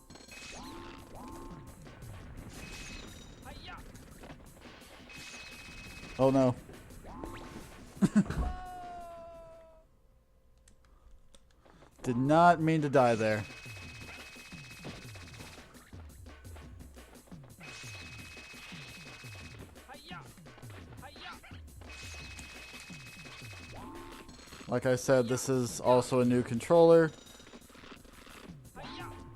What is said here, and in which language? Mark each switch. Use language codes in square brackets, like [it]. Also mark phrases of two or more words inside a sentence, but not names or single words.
[en] Hi-ya. Oh no. Did not mean to die there. Hi-ya. Hi-ya. Like I said, this is also a new controller. Hi-ya.